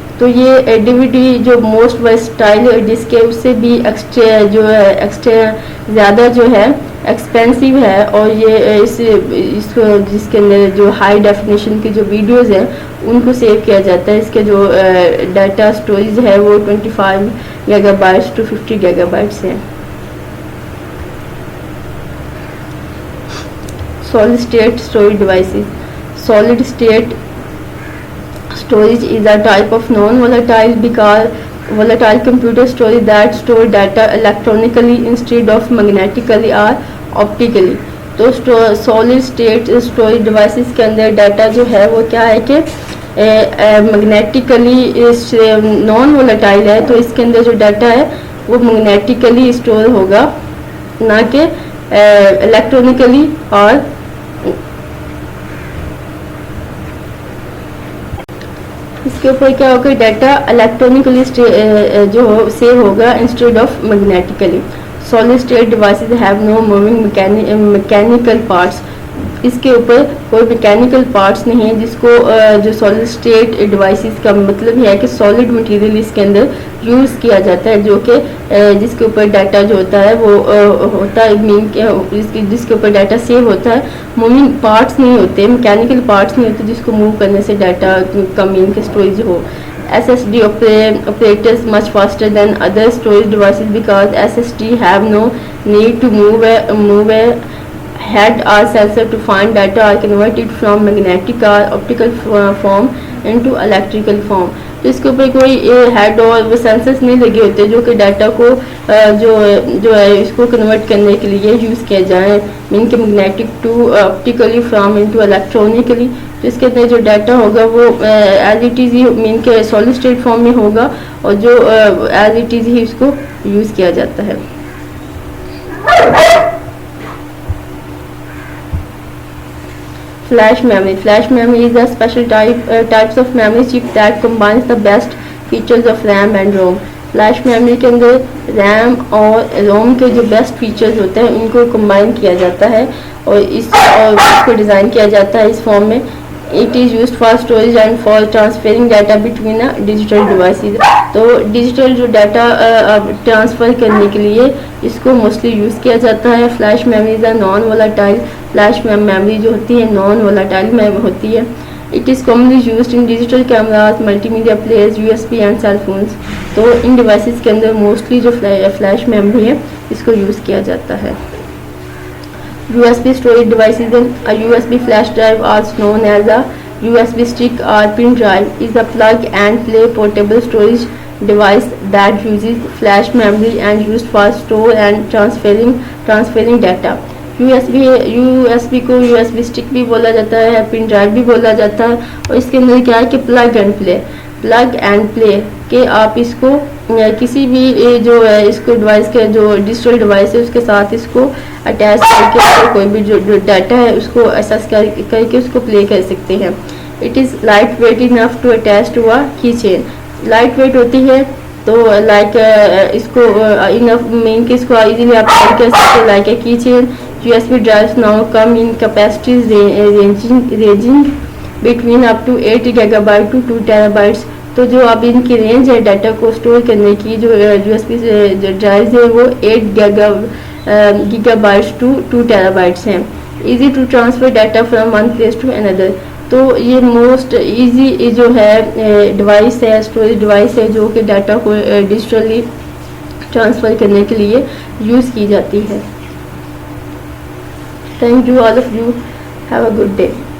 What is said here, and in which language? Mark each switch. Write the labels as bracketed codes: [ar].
[ur] تو یہ ڈی وی ڈی جو موسٹ ورسٹائل ڈسک ہے اس سے بھی ایکسٹرا زیادہ جو ہے ایکسپینسو ہے، اور یہ اس کو جس کے اندر جو ہائی ڈیفینیشن کی جو ویڈیوز ہیں ان کو سیو کیا جاتا ہے. اس کے جو ڈیٹا اسٹوریج ہے وہ 25 giga bites to 50 giga bites ہے. [en] Solid state storage devices. Solid state storage is a type of non-volatile computer storage that store data electronically instead of magnetically or optically. [ur] تو solid state storage devices کے اندر data جو ہے وہ کیا ہے کہ میگنیٹیکلی naan volatile ہے، تو اس کے اندر جو ڈیٹا ہے وہ میگنیٹیکلی اسٹور ہوگا نہ کہ الیکٹرانکلی. اور اس کے اوپر کیا ہوگا ڈیٹا الیکٹرانکلی جو سیو ہوگا instead of میگنیٹیکلی. [en] Solid state devices have no moving mechanical parts. [ur] اس کے اوپر کوئی میکینیکل پارٹس نہیں ہے، جس کو جو سالڈ اسٹیٹ ڈیوائسز کا مطلب ہے کہ سالڈ مٹیریل اس کے اندر یوز کیا جاتا ہے، جو کہ جس کے اوپر ڈیٹا جو ہوتا ہے وہ ہوتا ہے جس کے اوپر ڈیٹا سیو ہوتا ہے. موونگ پارٹس نہیں ہوتے، میکینیکل پارٹس نہیں ہوتے جس کو موو کرنے سے ڈیٹا کا مین کے storage ہو. [en] SSD operators much faster than other storage devices because SSD have no need to move a head or sensor to find data or convert it from magnetic or optical form into electrical form. [ur] تو اس کے اوپر کوئی head اور وہ censors نہیں لگے ہوتے جو کہ ڈیٹا کو جو ہے اس کو کنورٹ کرنے کے لیے یوز کیا جائیں مین کے magnetic to آپٹیکلی from into electronically. تو اس کے اندر جو ڈیٹا ہوگا وہ ایز اٹ از ہی مین کے سالڈ اسٹیٹ فارم میں ہوگا، اور جو ایز اٹ از ہی اس کو یوز کیا جاتا ہے. [en] Flash memory. Flash memory is a special types of memory chip that combines the best features of RAM and ROM. [ur] Flash memory کے اندر ریم اور روم کے جو بیسٹ فیچرز ہوتے ہیں ان کو کمبائن کیا جاتا ہے اور اس کو ڈیزائن کیا جاتا ہے اس فارم میں. [en] It is used for storage and for transferring data between digital devices. [ur] تو ڈیجیٹل جو ڈیٹا ٹرانسفر کرنے کے لیے اس کو موسٹلی یوز کیا جاتا ہے. Flash memories [en] are non-volatile. [ur] Flash memory جو ہوتی ہے نان وولیٹائل ہوتی ہے. [en] It is commonly used in digital cameras, multimedia players, USB and cell phones. [ur] تو ان ڈیوائسز کے اندر موسٹلی جو فلیش میموری ہے اس کو یوز کیا جاتا ہے. [en] USB storage devices. A USB flash drive, also known as a USB stick or pin drive, is a plug and play portable storage device that uses flash memory and used for store and transferring data. [ur] USB کو USB stick بھی بولا جاتا ہے، pen drive بھی بولا جاتا ہے، اور اس کے اندر کیا ہے کہ پلگ اینڈ پلے کہ آپ اس کو کسی بھی جو ہے اس کو ڈیوائس کے جو ڈیجیٹل ڈیوائس ہے اس کے ساتھ اس کو اٹیچ کر کے کوئی بھی جو ڈیٹا ہے اس کو ایکسس کر کے اس کو پلے کر سکتے ہیں. [en] It is lightweight enough to attach to a key chain. [ur] لائٹ ویٹ ہوتی ہے تو لائک اس کو انف مین کہ اس کو ایزیلی آپ کیری کر سکتے ہیں لائک اے کی چین. [en] USB drives now come in capacities ranging between up to 8 GB to 2 TB. [ur] تو جو اب ان کی رینج ہے ڈیٹا کو اسٹور کرنے کی جو USB ڈرائیوز ہے وہ 8 GB to 2 TB ہیں. [en] Easy to transfer data from one place to another. [ur] تو یہ موسٹ ایزی جو ہے ڈیوائس ہے اسٹوریج ڈیوائس ہے جو کہ ڈیٹا کو ڈیجیٹلی ٹرانسفر کرنے کے لیے یوز کی جاتی ہے. [en] Thank you all of you. Have a good day.